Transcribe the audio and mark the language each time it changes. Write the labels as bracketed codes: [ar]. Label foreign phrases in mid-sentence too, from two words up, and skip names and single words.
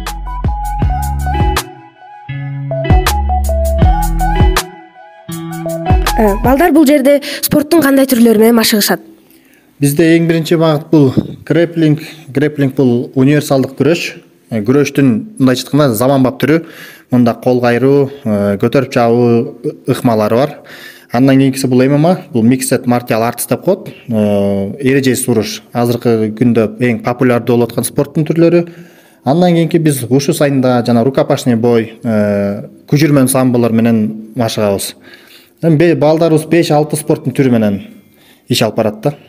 [ky] Балдар бул жерде спорттун кандай түрлөрү менен машыгышат? Бизде эң биринчи багыт бул грэпплинг. Грэпплинг бул универсалдык күрөш. Күрөштүн мындайча айтканда заманбап түрү. Мында кол кайруу, көтөрүп чабуу ыкмалары бар. Андан кийинкиси бул ММА, бул [en] mixed martial arts [ky] деп коет. Эрежеси уруш азыркы күндө эң популярдуу болуп аткан спорттун түрлөрү. Андан кийинки биз ушу сайында жана [ru] рукопашный бой, [ky] күжүрмөн самболор менен машыгабыз. Балдарыбыз 5-6 спорттун түрү менен иш алып барат да.